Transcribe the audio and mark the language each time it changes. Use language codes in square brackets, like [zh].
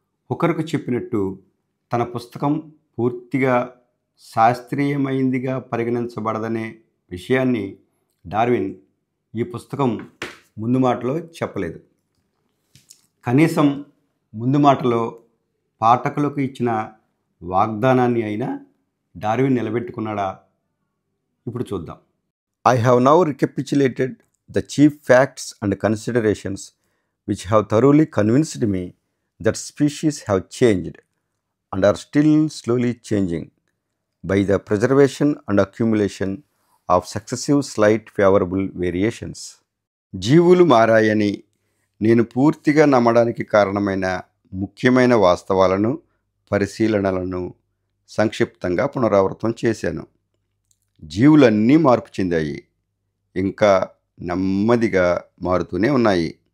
[te] హుకర్కు చెప్పినట్టు తన పుస్తకం పూర్తిగా శాస్త్రీయమైందిగా పరిగణించబడదనే విషయాన్ని డార్విన్ ఈ పుస్తకం ముందు మాటలో చెప్పలేదు. కనీసం ముందు మాటలో పాఠకులకు ఇచ్చిన వాగ్దానాన్ని అయినా డార్విన్ నిలబెట్టుకున్నాడా? ఇప్పుడు చూద్దాం. [en] I have now recapitulated the chief facts and considerations which have thoroughly convinced me that species have changed and are still slowly changing by the preservation and accumulation of successive slight favorable variations. [te] జీవులు మారాయని నేను పూర్తిగా నమ్మడానికి కారణమైన ముఖ్యమైన వాస్తవాలను, పరిశీలనలను సంక్షిప్తంగా పునరావృతం చేశాను. జీవులన్నీ మార్పు చెందాయి, ఇంకా నెమ్మదిగా మారుతూనే ఉన్నాయి.